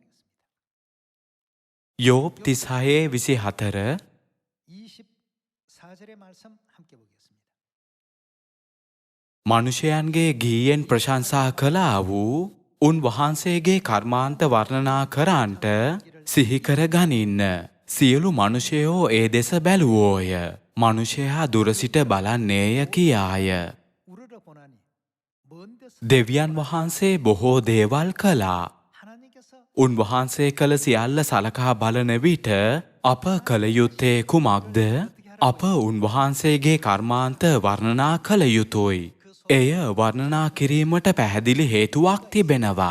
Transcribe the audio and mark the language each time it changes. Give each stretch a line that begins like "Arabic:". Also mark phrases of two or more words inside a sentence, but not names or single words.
Sinhala: යෝබ් 36:24 මනුෂ්‍යයන්ගේ ගීයෙන් ප්‍රශංසා කළා වූ උන්වහන්සේගේ කර්මාන්ත වර්ණනා කරන්නට සිහි කර ගනින්න. සියලු මනුෂයෝ ඒ දෙස බැලුවෝය. මනුෂයා දුර සිට බලන්නේය කියාය.
Korean: 우러러보나니 먼 데서
Sinhala: දෙවියන් වහන්සේ බොහෝ දේවල් කළා.
Korean: 하나님께서
Sinhala: උන්වහන්සේ කළ සියල්ල සලකා බලන විට අප කළ යුත්තේ කුමක්ද? අප උන්වහන්සේගේ කර්මාන්ත වර්ණනා කළ යුතුයි. එය වර්ණනා කිරීමට පැහැදිලි හේතුවක් තිබෙනවා.